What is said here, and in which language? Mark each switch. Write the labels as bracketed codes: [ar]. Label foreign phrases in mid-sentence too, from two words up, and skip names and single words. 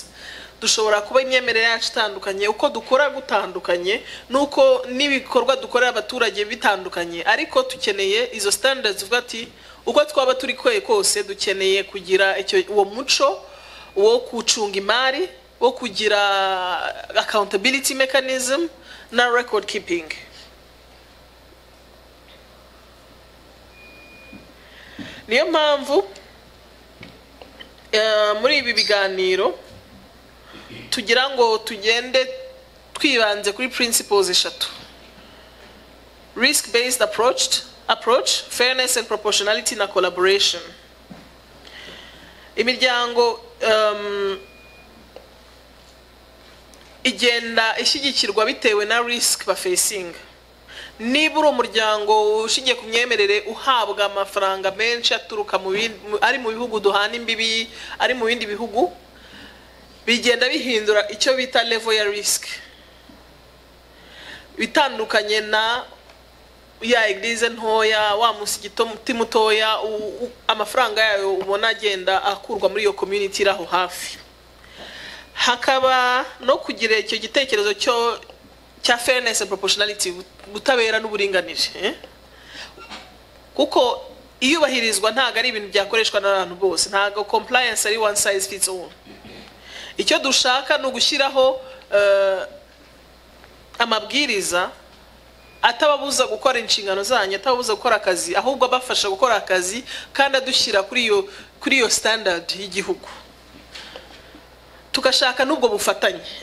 [rw] Dushobora kuba imyemerere yacu itandukanye, uko dukora gutandukanye, nuko n'ibikorwa dukorera abaturage bitandukanye, ariko tukeneye izo standards uvuga ati uko twaba turi kose dukeneye kugira uwo muco wo gucunga imari, wo kugira [en] accountability mechanism [rw] na [en] record keeping. [rw] Niyo mpamvu muri ibi biganiro tugira ngo tugende twibanze kuri principles eshatu: [en] risk based approach, fairness and proportionality na collaboration. [rw] Imiryango igenda ishyigikirwa bitewe na [en] risk facing. [rw] Niba uri umuryango ushingiye ku myemerere uhabwa amafaranga menshi aturuka ari mu bihugu duhana imbibi, ari mu bindi bihugu, bigenda bihindura icyo bita level ya risk, bitandukanye na ya eglise ntoya, wa musigiti mutoya, amafaranga yayo ubona agenda akurwa muri iyo community iraho hafi. Hakaba no kugira icyo gitekerezo cya [en] fairness and proportionality, [rw] gutabera n'uburinganire, kuko iyubahirizwa ntago ari ibintu byakoreshwa n'abantu bose, ntago compliance ari [en] one size fits all. [rw] Icyo dushaka no gushyiraho amabwiriza atababuza gukora inshingano zanyu, atababuza gukora akazi, ahubwo abafasha gukora akazi, kandi adushyira kuri iyo kuri iyo standard y'igihugu, tugashaka n'ubwo bufatanye.